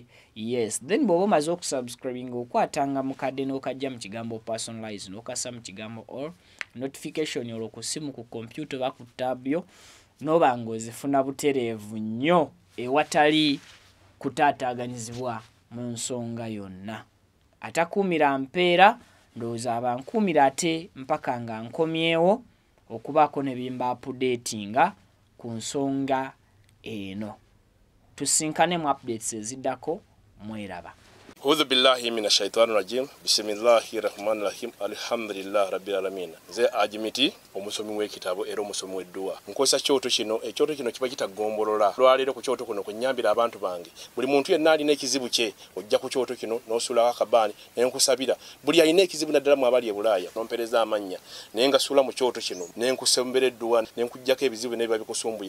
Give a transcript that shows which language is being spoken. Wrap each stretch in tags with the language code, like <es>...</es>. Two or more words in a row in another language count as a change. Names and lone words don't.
<en>Yes, then</en> <lg>bw'oba omaze okusubscribinga okwatanga mukadde n'okajja mu kigambo personalize n'okassa mu kigambo</lg> <en>all notification</en> <lg>olwo ku ssimu ku computer oba ku tab yo n'oba ng'ozifuna butereevu nnyo ewatali kutaataaganyizibwa mu nsonga yonna. Atakuumira mpeera ndowooza abankuumira ate mpaka nga nkomyewo okubaako ne bimba updatinga ku nsonga eno. Tusinkane mu updates eziddako mweraba.</lg> <ar>أعوذ بالله من الشيطان الرجيم. بسم الله الرحمن الرحيم. الحمد لله رب العالمين.</ar> <lg>Nze Ajimiti omusomi w'ekitabo era omusomi w'edduwa. Nkozesa kyoto kino, ekyoto kino kiba kitagombolola. Lwaleero ku kyoto kuno kunnyambira abantu bange. Buli muntu yenna alina ekizibu kye ojja ku kyoto kino n'osula akabaani ne nkusabira. Buli alina ekizibu naddala mu abali e Bulaaya nompereza amannya. Naye nga sula mu kyoto kino ne nkusembera edduwa ne nkujjako ebizibu ne biba bikusumbuye.</lg>